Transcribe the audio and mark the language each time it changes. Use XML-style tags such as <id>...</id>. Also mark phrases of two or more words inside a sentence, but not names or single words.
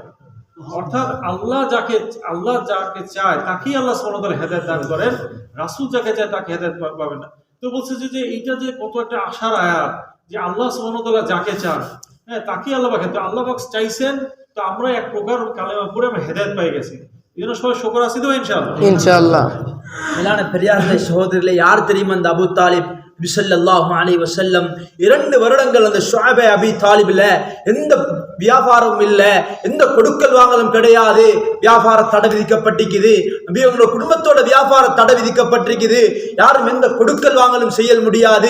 <bn>অর্থাৎ আল্লাহ যাকে চায় তাকেই আল্লাহ</bn> <ar>سبحانه و تعالى</ar> <bn>হেদায়েত দান করেন, রাসূল যাকে চায় তাকে হেদায়েত পাবে না। তো বলছে যে এইটা যে কত একটা আশার আয়াত, যে আল্লাহ</bn> <ar>سبحانه و تعالى</ar> <bn>যাকে চান তাকেই আল্লাহ পাক, তো আল্লাহ পাক চাইছেন, তো আমরা এক প্রকার কালেমা পড়ে আমরা হেদায়েত পেয়ে গেছি। এই জন্য সবাই শুকর আছি তো ইনশাআল্লাহ।</bn> <ta>மேலான பெரியார்களே, சகோதரர்களே, யார் தெரியுமா அந்த அபு தாலிப்? நபி</ta> <ar>صلى الله عليه وسلم</ar> <ta>2 வருடங்கள் அந்த ஷுஐப் அபி தாலிப்ல எந்த வியாபாரமும் இல்ல, எந்த கொடுக்கல் வாங்கலும் கிடையாது, வியாபார தடை விதிக்கப்பட்டிருக்குது. நபி அவங்களோட குடும்பத்தோட வியாபார தடை விதிக்கப்பட்டிருக்குது, யாரும் எந்த கொடுக்கல் வாங்கலும் செய்ய முடியாது.</ta>